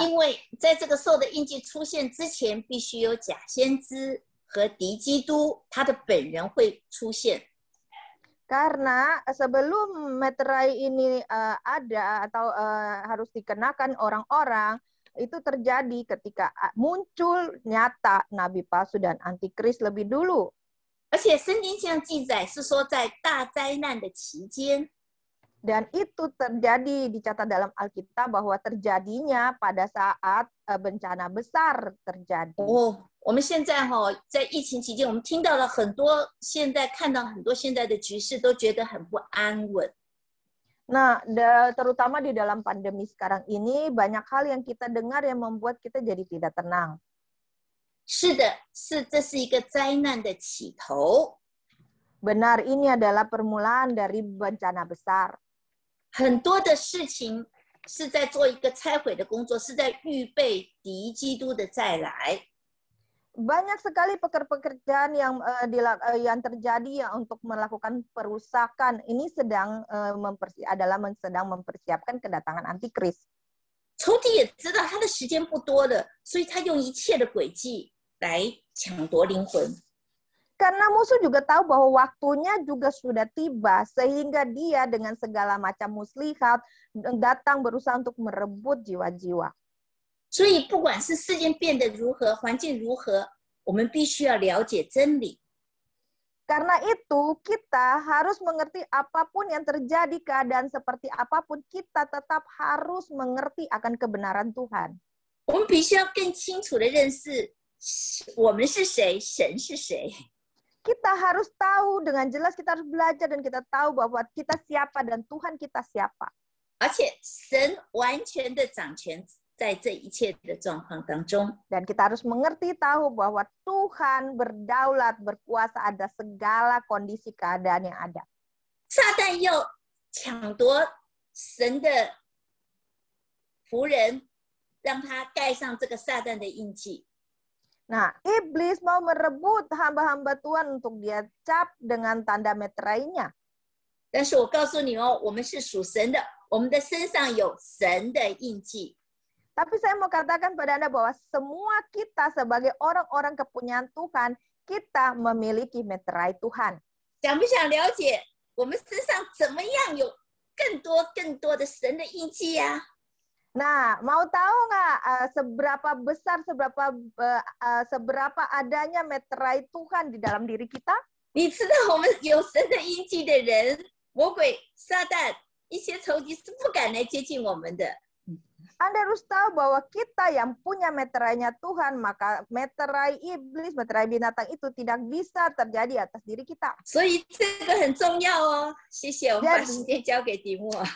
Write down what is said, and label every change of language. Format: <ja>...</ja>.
<zh>因为在这个受的印记出现之前，必须有假先知和敌基督，他的本人会出现。</zh> <id>Karena sebelum meterai ini ada atau harus dikenakan orang-orang, itu terjadi ketika muncul nyata nabi palsu dan antikris lebih dulu.</id> <zh>而且圣经上记载是说，在大灾难的期间，</zh> <id>Dan itu terjadi dicatat dalam Alkitab bahwa terjadinya pada saat bencana besar terjadi.</id> <zh>我们现在在疫情期间，我们听到了很多，现在看到很多现在的局势，都觉得很不安稳。</zh> <id>Nah, terutama di dalam pandemi sekarang ini, banyak hal yang kita dengar yang membuat kita jadi tidak tenang.</id> <zh>是的，这是一个灾难的起头。</zh> <id>Benar, ini adalah permulaan dari bencana besar.</id> <zh>很多的事情是在做一个拆毁的工作，是在预备敌基督的再来。</zh> <id>Banyak sekali pekerjaan yang terjadi ya untuk melakukan perusakan. Ini sedang mempersiapkan kedatangan antikris.</id> <zh>仇敌也知道他的时间不多了，所以他用一切的诡计来抢夺灵魂。</zh> <id>Karena musuh juga tahu bahwa waktunya juga sudah tiba, sehingga dia dengan segala macam muslihat datang berusaha untuk merebut jiwa-jiwa.</id> <zh>所以不管是事件变得如何，环境如何，我们必须要了解真理。</zh> <id>Karena itu kita harus mengerti apapun yang terjadi, keadaan seperti apapun, kita tetap harus mengerti akan kebenaran Tuhan.</id> <zh>我们必须要更清楚的认识我们是谁，神是谁。</zh> <id>Kita harus tahu dengan jelas, kita harus belajar dan kita tahu bahwa kita siapa dan Tuhan kita siapa.</id> <zh>而且神完全的掌权在这一切的状况当中。</zh> <id>Dan kita harus mengerti tahu bahwa Tuhan berdaulat, berkuasa atas segala kondisi keadaan yang ada.</id> <zh>撒旦要抢夺神的仆人，让他盖上这个撒旦的印记。</zh> <id>Nah, iblis mau merebut hamba-hamba Tuhan untuk dia cap dengan tanda meterainya.</id> <zh>但是我告诉你哦，我们是属神的，我们的身上有神的印记。</zh> <id>Tapi saya mau katakan pada Anda bahwa semua kita sebagai orang-orang kepunyaan Tuhan, kita memiliki meterai Tuhan.</id> <zh>想不想了解我们身上怎么样有更多的神的印记呀、</zh> <id>Nah, mau tahu nggak seberapa besar, seberapa adanya meterai Tuhan di dalam diri kita?</id> <zh>你知道我们有神的印记的人，魔鬼、撒旦、一些仇敌是不敢来接近我们的。</zh> <id>Anda harus tahu bahwa kita yang punya meterainya Tuhan, maka meterai iblis, meterai binatang itu tidak bisa terjadi atas diri kita.</id> <zh>所以这个很重要哦。谢谢，我们把时间交给题目。</zh>